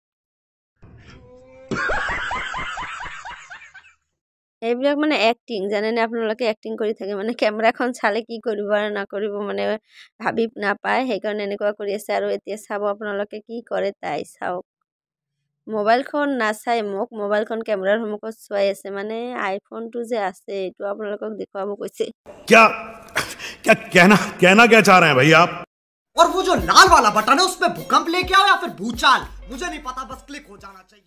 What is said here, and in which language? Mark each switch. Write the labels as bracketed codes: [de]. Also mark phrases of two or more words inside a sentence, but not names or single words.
[as] এইবিলাক মানে এক্টিং, জানেনে আপোনালোকে, এক্টিং কৰি থাকে, মানে কেমেৰাখন চালে কি কৰিব আৰু নকৰিব মানে ভাবি নাপায়, সেইকাৰণে এনেকুৱা কৰি আছে। আৰু এতিয়া চাব আপোনালোকে কি কৰে তাই, চাওক মোবাইলখন নাচাই মোক মোবাইলখন কেমেৰাৰ সন্মুখত চোৱাই আছে, মানে আইফোনটো যে আছে এইটো আপোনালোকক দেখুৱাব কৈছে। [hi] क्या कहना क्या चाह रहे हैं भाई आप? और वो जो लाल वाला बटन है उसमें भूकंप लेके आओ या फिर भूचाल, मुझे नहीं पता, बस क्लिक हो जाना चाहिए।